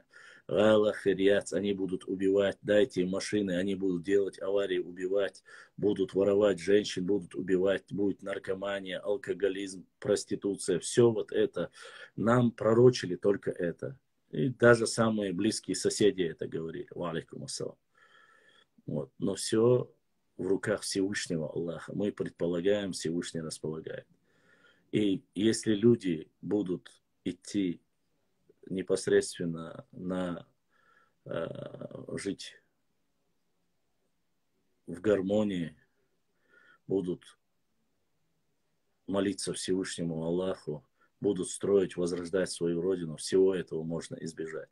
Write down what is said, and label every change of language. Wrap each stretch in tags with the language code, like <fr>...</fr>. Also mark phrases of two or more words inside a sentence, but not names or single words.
<ru>Они будут убивать, дайте им машины, они будут делать аварии, убивать, будут воровать женщин, будут убивать, будет наркомания, алкоголизм, проституция. Все вот это. Нам пророчили только это. И даже самые близкие соседи это говорили.</ru> <ar>وعليكم السلام.</ar> <ru>Вот. Но все в руках Всевышнего Аллаха. Мы предполагаем, Всевышний располагает. И если люди будут идти непосредственно жить в гармонии, будут молиться Всевышнему Аллаху, будут строить, возрождать свою родину, всего этого можно избежать.</ru>